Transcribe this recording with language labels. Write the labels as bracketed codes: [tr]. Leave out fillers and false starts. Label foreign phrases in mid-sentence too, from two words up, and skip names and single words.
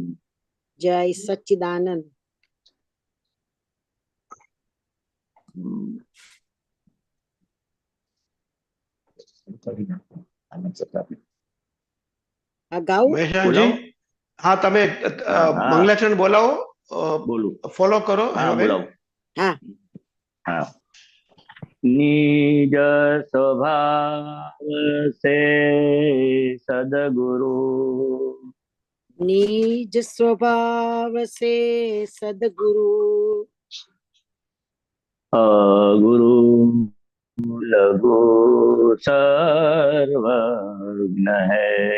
[gu] જય સચ્ચિદાનંદ. આ ગાવું? મહેશાનજી, હા તમે મંગલાચરણ બોલાવો. બોલું. ફોલો કરો. હા, બોલાવો. હા. હા. [hi] निज स्वभाव से सदगुरु, निज स्वभाव से सदगुरु, गुरु लघु सर्वज्ञ है,